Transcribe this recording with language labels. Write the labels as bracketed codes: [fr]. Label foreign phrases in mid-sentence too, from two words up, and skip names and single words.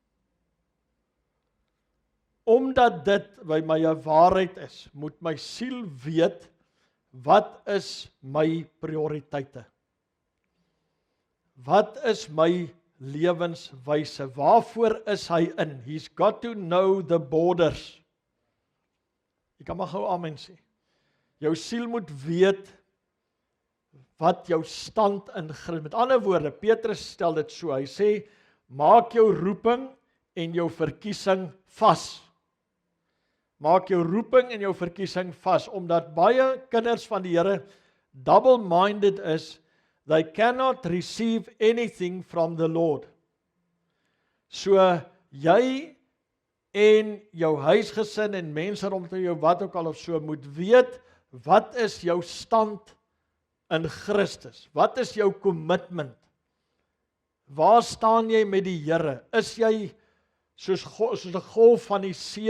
[af] Omdat dit by my 'n waarheid is, moet my siel weet, wat is my prioriteite? Wat is my lewenswyse? Waarvoor is hy in? [en] He's got to know the borders. [af] Jy kan maar gou amen sê. Jou siel moet weet wat jou stand in Christus. Met ander woorde, Petrus stel dit so. Hy sê, maak jou roeping en jou verkiesing vas. Maak jou roeping en jou verkiesing vas, omdat baie kinders van die Here double-minded is. They cannot receive anything from the Lord. So, jy en jou huisgesin en mense rondom jou, wat ook al of so, moet weet, wat is jou stand in Christus? Wat is jou commitment? Waar staan jy met die Here? Is jy soos 'n golf van die see?